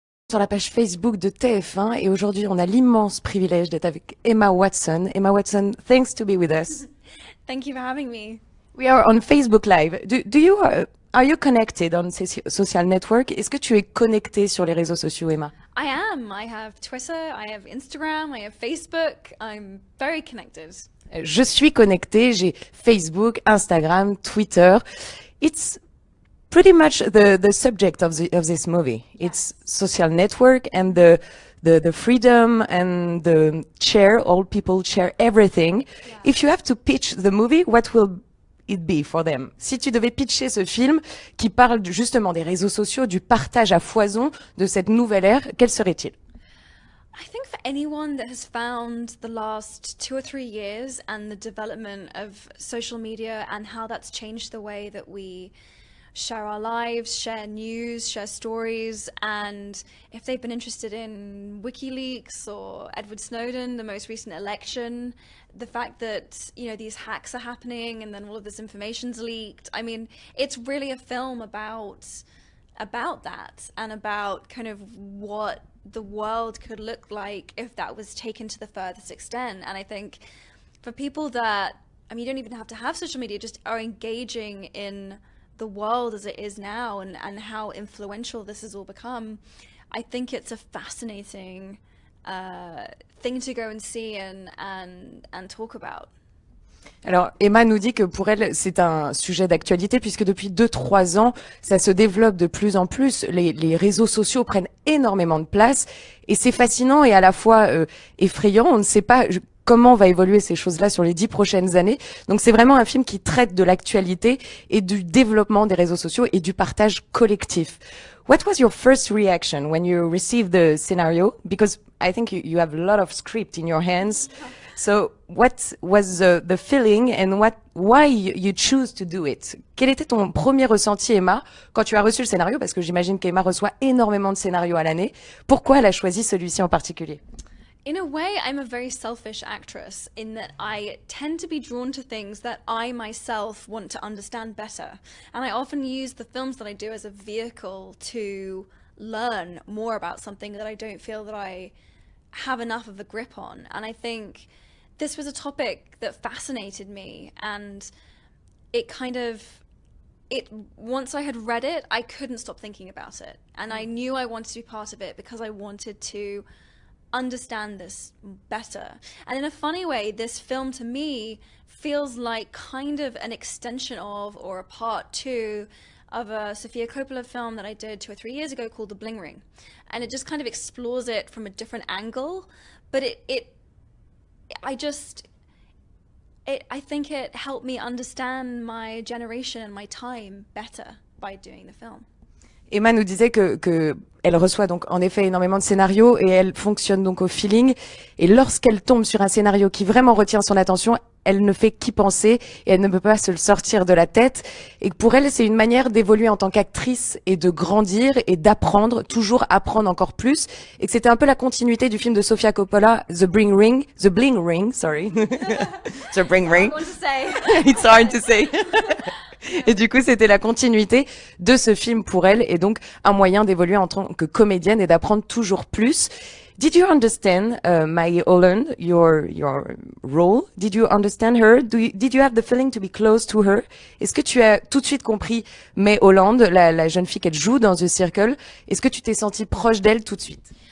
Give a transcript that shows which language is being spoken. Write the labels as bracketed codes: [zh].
[fr] Sur la page Facebook de TF1 et aujourd'hui on a l'immense privilège d'être avec Emma Watson. [en] Emma Watson, thanks to be with us. Thank you for having me. We are on Facebook Live. Are you connected on social network? [fr] Est-ce que tu es connectée sur les réseaux sociaux, Emma? [en] I am. I have Twitter, I have Instagram, I have Facebook. I'm very connected. [fr] Je suis connectée, j'ai Facebook, Instagram, Twitter. [en] It's pretty much the subject of this movie. It's social network and the freedom and the share, all people share everything. Yeah. If you have to pitch the movie, what will it be for them? Si tu devais pitcher ce film qui parle justement des réseaux sociaux, du partage à foison de cette nouvelle ère, quel serait-il? I think for anyone that has found the last 2 or 3 years and the development of social media and how that's changed the way that we share our lives, share news, share stories, and if they've been interested in WikiLeaks or Edward Snowden, the most recent election, the fact that, you know, these hacks are happening and then all of this information's leaked. I mean, it's really a film about that and about kind of what the world could look like if that was taken to the furthest extent. And I think for people that, I mean, you don't even have to have social media, just are engaging in the world as it is now and how influential this has all become, I think it's a fascinating thing to go and see and talk about. [fr] Alors, Emma nous dit que pour elle, c'est un sujet d'actualité puisque depuis 2-3 ans, ça se développe de plus en plus. Les réseaux sociaux prennent énormément de place et c'est fascinant et à la fois effrayant. On ne sait pas comment va évoluer ces choses-là sur les 10 prochaines années. Donc c'est vraiment un film qui traite de l'actualité et du développement des réseaux sociaux et du partage collectif. [en] What was your first reaction when you received the scenario? Because I think you have a lot of script in your hands. So what was the feeling and why you choose to do it? [fr] Quel était ton premier ressenti, Emma, quand tu as reçu le scénario? Parce que j'imagine qu'Emma reçoit énormément de scénarios à l'année. Pourquoi elle a choisi celui-ci en particulier? [en] In a way, I'm a very selfish actress in that I tend to be drawn to things that I myself want to understand better. And I often use the films that I do as a vehicle to learn more about something that I don't feel that I have enough of a grip on. And I think this was a topic that fascinated me, and it kind of, once I had read it, I couldn't stop thinking about it. And I knew I wanted to be part of it because I wanted to understand this better. And in a funny way, this film to me feels like kind of an extension of, or a part two of a Sofia Coppola film that I did 2 or 3 years ago called The Bling Ring. And it just kind of explores it from a different angle, but I think it helped me understand my generation and my time better by doing the film. [fr] Emma nous disait que elle reçoit donc en effet énormément de scénarios et elle fonctionne donc au feeling. Et lorsqu'elle tombe sur un scénario qui vraiment retient son attention, elle ne fait qu'y penser et elle ne peut pas se le sortir de la tête. Et pour elle, c'est une manière d'évoluer en tant qu'actrice et de grandir et d'apprendre, toujours apprendre encore plus. Et que c'était un peu la continuité du film de Sofia Coppola, The Bling Ring, [en] sorry. [fr] The Bling Ring. [en] It's hard to say. [fr] Et du coup, c'était la continuité de ce film pour elle et donc un moyen d'évoluer en tant que comédienne et d'apprendre toujours plus. [en] Did you understand Maggie Holland, your role? Did you understand her? Did you have the feeling to be close to her? [fr] Est-ce que tu as tout de suite compris May Holland, la jeune fille qu'elle joue dans The Circle? Est-ce que tu t'es sentie proche d'elle tout de suite?